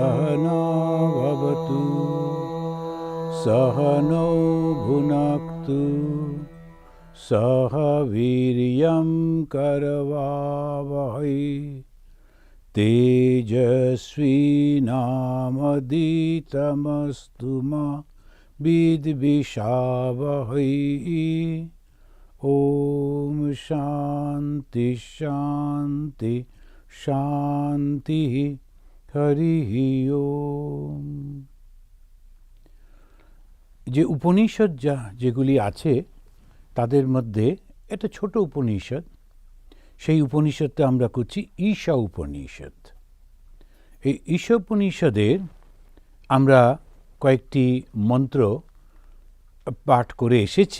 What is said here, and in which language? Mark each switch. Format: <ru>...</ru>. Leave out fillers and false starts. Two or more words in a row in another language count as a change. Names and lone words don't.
<sa>सहना भवतु सहनौ भुनक्तु सह वीर्यं करवावहै तेजस्विनामधीतमस्तु मा विद्विषावहै। ओम शांति शांति शांति हरि ओम।</sa> <bn>যে উপনিষদ যেগুলি আছে তাদের মধ্যে একটা ছোট উপনিষদ, সেই উপনিষদটা আমরা করছি ঈশা উপনিষদ। এই ঈশা উপনিষদের আমরা কয়েকটি মন্ত্র পাঠ করে এসেছি।</bn>